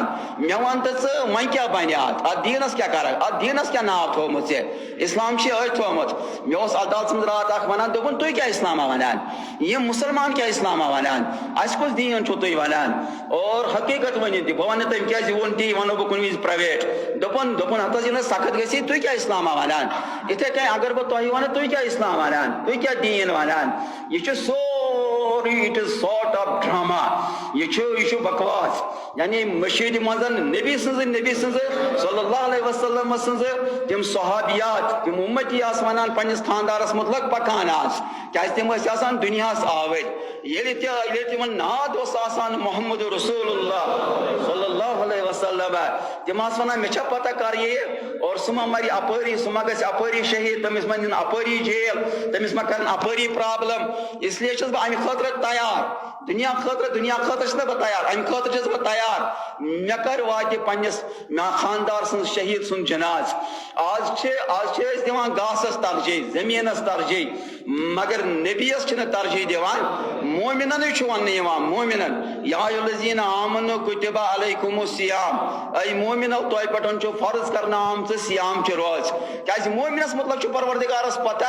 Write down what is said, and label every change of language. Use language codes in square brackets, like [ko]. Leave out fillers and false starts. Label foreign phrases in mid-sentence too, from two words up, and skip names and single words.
[ks] مےٚ وَن تہٕ ژٕ وۄنۍ کیٛاہ بنہِ اتھ دیٖنس کیٛاہ کرکھ اتھ دیٖنس کیٛاہ ناو تھوٚومُت ژےٚ اسلام چھُے أتھۍ تھوٚومُت مےٚ اوس عدالتس منٛز راتھ اکھ ونان دوٚپُن تُہۍ کیٛاہ اسلامہ ونان یِم مُسلمان کیٛاہ اسلامہ ونان اَسہِ کُس دیٖن چھُو تُہۍ ونان اور حقیٖقت ؤنِو تہِ بہٕ ونہٕ تٔمۍ کیٛازِ ووٚن تی وَنو بہٕ کُنہِ وِزِ پرٛایویٹ دوٚپُن ہتہٕ حظ ییٚلہِ نہٕ سخت گژھی تُہۍ کیٛاہ اسلامہ ونان یِتھَے کٔنۍ اگر بہٕ تۄہہِ وَنہٕ تُہۍ کیٛاہ اسلام ونان تُہۍ کیٛاہ دیٖن ونان یہِ چھُ سورُے [en] it is sort of drama [ks] یہ چھُ بکواس یعنی مشیٖدِ منٛز نبی سٕنٛزٕ [ar] صلی اللہ علیہ وسلم [ks] سٕنٛزٕ تِم صحابیات تِم اُمتی آسہٕ ونان پننِس خاندارس مُتعلق پکان آز کیٛازِ تِم ٲسۍ آسان دُنیاہس آوٕرۍ ییٚلہِ تِمن ناد اوس آسان [ar] محمد رسول اللہ صلی اللہ علیہ وسلم [ks] تِم آسہٕ ونان مےٚ چھا پتہ کر یِیہِ اور سُہ ما مرِ اپٲری سُہ ما گژھِ اپٲری شہیٖد تٔمِس ما نِن اپٲری جیل تٔمِس ما کرن اپٲری پرابلم [ur] اس لیے [ks] چھُس بہٕ امہِ خٲطرٕ تیار دُنیا خٲطرٕ چھُس نہٕ بہٕ تیار امہِ خٲطرٕ چھُس بہٕ تیار مےٚ کر واتہِ پننِس خاندار سٕنٛز شہیٖد سُنٛد جناز آز چھِ أسۍ دِوان گاسس ترجیح زٔمیٖنس ترجیح مگر نبیَس چھِنہٕ ترجیح دِوان مومِننٕے چھُ وننہٕ یِوان مومِنن [ar] یا الذین آمنوا کُتِبَ علیکُم الصیام [ks] اے مومِنو تۄہہِ پٮ۪ٹھ چھُ فرض کرنہٕ آمژٕ سیامچہِ روز کیٛازِ مومِنس مطلب چھُ پروردگارس پتہ